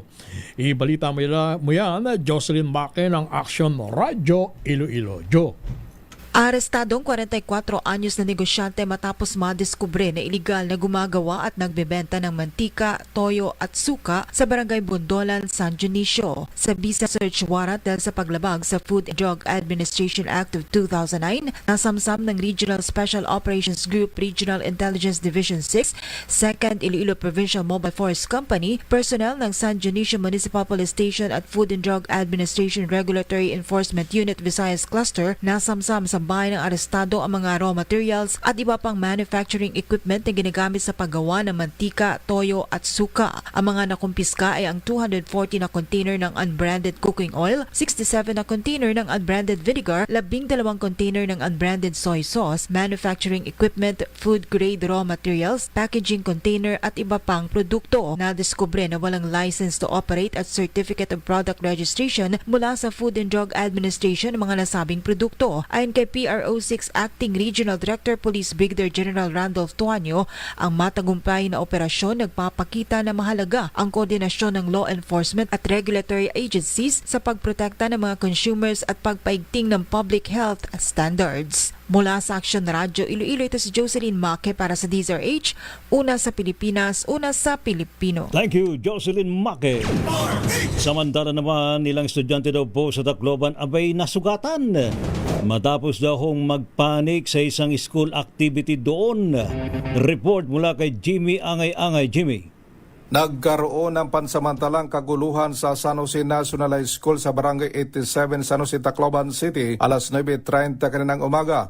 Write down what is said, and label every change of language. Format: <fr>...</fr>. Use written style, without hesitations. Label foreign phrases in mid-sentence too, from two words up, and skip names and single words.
<tl>Ibalita mo yan, Jocelyn Baque ng Action Radio Iloilo. Jo. Arestadong 44 anyos na negosyante matapos madiskubre na iligal na gumagawa at nagbebenta ng mantika, toyo at suka sa Barangay Bondolan, San Dionisio. Sa visa</tl> <en>search warrant</en> <tl>dahil sa paglabag sa Food and Drug Administration Act of 2009, nasamsam ng Regional Special Operations Group Regional Intelligence Division 6, 2nd Iloilo Provincial Mobile Force Company, personnel ng San Dionisio Municipal Police Station at Food and Drug Administration Regulatory Enforcement Unit Visayas Cluster, nasamsam sa bahay ng arestado ang mga</tl> <en>raw materials</en> <tl>at iba pang</tl> <en>manufacturing equipment</en> <tl>na ginagamit sa paggawa ng mantika, toyo at suka. Ang mga nakumpiska ay ang 240 na container ng</tl> <en>unbranded cooking oil,</en> <tl>67 na container ng</tl> <en>unbranded vinegar,</en> <tl>12 container ng</tl> <en>unbranded soy sauce, manufacturing equipment, food-grade raw materials, packaging container</en> <tl>at iba pang produkto. Nadiskubre na walang</tl> <en>license to operate</en> <tl>at</tl> <en>certificate of product registration</en> <tl>mula sa Food and Drug Administration ng mga nasabing produkto. Ayon kay PRO6 Acting Regional Director Police Brigadier General Randolph Tuanyo, ang matagumpay na operasyon nagpapakita na mahalaga ang koordinasyon ng</tl> <en>law enforcement</en> <tl>at</tl> <en>regulatory agencies</en> <tl>sa pagprotekta ng mga consumers at pagpaigting ng</tl> <en>public health standards.</en> <tl>Mula sa Action Radio Iloilo, ito si Jocelyn Maque para sa DZRH, una sa Pilipinas, una sa Pilipino.</tl> <en>Thank you, Jocelyn Maque.</en> <tl>Samantala naman, ilang estudyante daw po sa Tacloban abay nasugatan matapos daw hong magpanik sa isang</tl> <en>school activity</en> <tl>doon. Report mula kay Jimmy Angay-Angay. Jimmy. Nagkaroon ng pansamantalang kaguluhan sa San Jose National High School sa Barangay 87, San Jose, Tacloban City, alas 9:30 kaninang umaga.</tl>